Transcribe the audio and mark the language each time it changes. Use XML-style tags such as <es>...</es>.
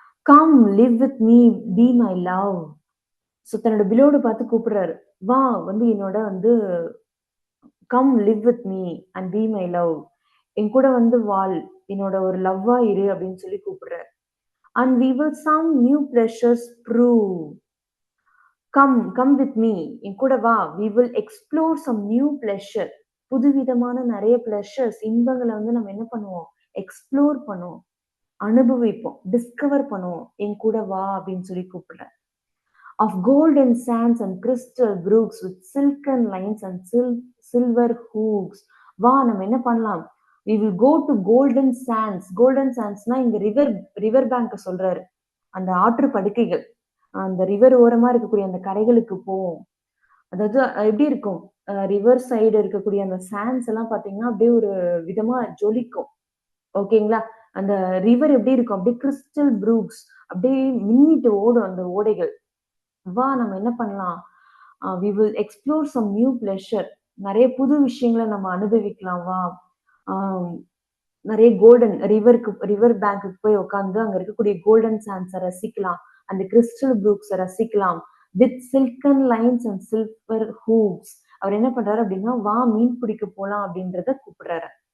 <en>Come live with me be my love.</en> <ta>So தன்னோட ploughed பார்த்து கூப்பிடுறாரு, வா வந்து என்னோட வந்து</ta> <en>come live with me and be my love,</en> <ta>என் கூட வந்து வாழ், என்னோட ஒரு லவ்வா இரு அப்படின்னு சொல்லி கூப்பிடுறாரு.</ta> <en>And we will some new pleasures prove. Come with me,</en> <ta>என் கூட வா.</ta> <en>We will explore some new pleasure.</en> <ta>புதுவிதமான நிறைய பிளஷர்ஸ், இன்பங்களை வந்து நம்ம என்ன பண்ணுவோம், எக்ஸ்ப்ளோர் பண்ணுவோம், அனுபவிப்போம், டிஸ்கவர் பண்ணுவோம். என் கூட வா அப்படின்னு சொல்லி கூப்பிடுற.</ta> <en>Of golden sands and crystal brooks with silken lines and silver hooks.</en> <ta>வா நம்ம என்ன பண்ணலாம்,</ta> <en>we will go to golden sands.</en> <ta>golden sandsனா இங்க ரிவர் பேங்க் சொல்றாரு, அந்த ஆற்று படுக்கைகள், அந்த ரிவர் ஓரமா இருக்கக்கூடிய அந்த கரைகளுக்கு போவோம். அதாவது எப்படி இருக்கும், ரிவர் சைடு இருக்கக்கூடிய அந்த சாண்ட்ஸ் எல்லாம் பாத்தீங்கன்னா அப்படியே ஒரு விதமா ஜொலிக்கும். ஓகேங்களா. அந்த ரிவர் எப்படி இருக்கும், அப்படியே கிறிஸ்டல் ப்ரூக்ஸ், அப்படியே மின்னிட்டு ஓடும் அந்த ஓடைகள். வா நம்ம என்ன பண்ணலாம்,</ta> <en>we will explore some new pleasure.</en> <ta>நிறைய புது விஷயங்களை நம்ம அனுபவிக்கலாம். வா, நிறைய கோல்டன் ரிவர் பேங்க்குக்கு போய் உட்காந்து அங்க இருக்கக்கூடிய கோல்டன் சாண்ட்ஸை ரசிக்கலாம், அந்த கிறிஸ்டல் ப்ரூக்ஸை ரசிக்கலாம்.</ta> <en>With silken lines and silver hooks.</en> <ta>அவர் என்ன பண்றாரு அப்படின்னா, வா மீன் பிடிக்க போலாம் அப்படின்றத கூப்பிடுறாரு.</ta>